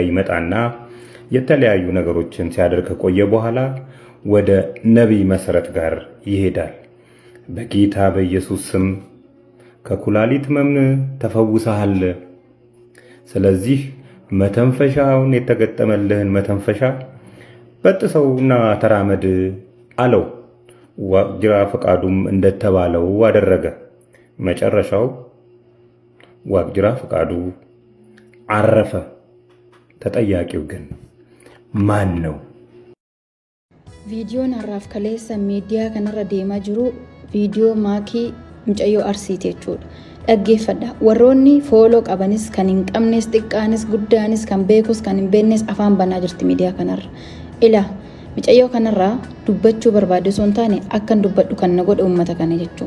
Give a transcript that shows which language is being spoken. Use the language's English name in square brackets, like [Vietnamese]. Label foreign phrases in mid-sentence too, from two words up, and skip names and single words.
[Amharic] ይመጣና የተለያዩ ነገሮችን ሲያደርግ ከቆየ በኋላ ወደ ነብይ መሰረት ጋር ይሄዳል። በጌታ በኢየሱስ ስም ከኩላሊት ህመም ተፈውሰሃል። ስለዚህ መተንፈሻውን የተገጠመልህን መተንፈሻ በጥሰውና ተራመድ አለው። ዋቅጅራ ፈቃዱም እንደተባለው አደረገ። መጨረሻው ዋቅጅራ ፈቃዱ አረፈ። ተጠያቂው ግን ማን ነው? [Oromo] ቪዲዮን har'aaf kaleessa miidiyaa kanarra deemaa jiru viidiyoo maakii mucayyoo arsiiti jechuudha. Dhaggeeffadha. Warroonni fooloo qabanis kan hin qabnes xiqqaanis guddaanis kan beekus kan hin beeknes afaan banaa jirti miidiyaa kanarra. Ila mucayyoo kanarraa dubbachuu barbaade osoo hin taane akkan dubbadhu kan na godhe uummata kana jechuudha.